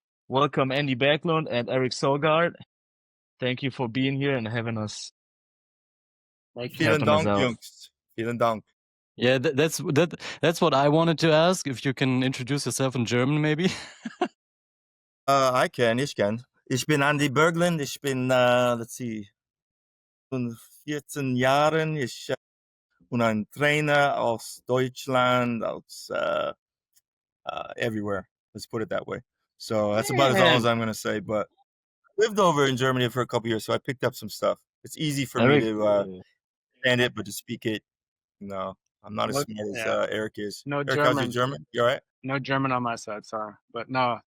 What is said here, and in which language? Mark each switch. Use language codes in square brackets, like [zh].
[en] Welcome Andy Berglund and Eric Sogard. Thank you for being here and having us. [de] Vielen Dank, Jungs. Vielen Dank. [en] Yeah, that's what I wanted to ask. If you can introduce yourself in German, maybe. I can. Ich bin Andy Berglund. [de] Ich bin, let's see, von 14 Jahren. Ich bin ein Trainer aus Deutschland, aus everywhere. [en] Let's put it that way. So that's about as all as I'm going to say. But I lived over in Germany for a couple years, so I picked up some stuff. It's easy for me to understand it, but to speak it, no. I'm not as smart as Eric is. No Eric, German. how's your German? You all right? No German on my side, sorry. But no.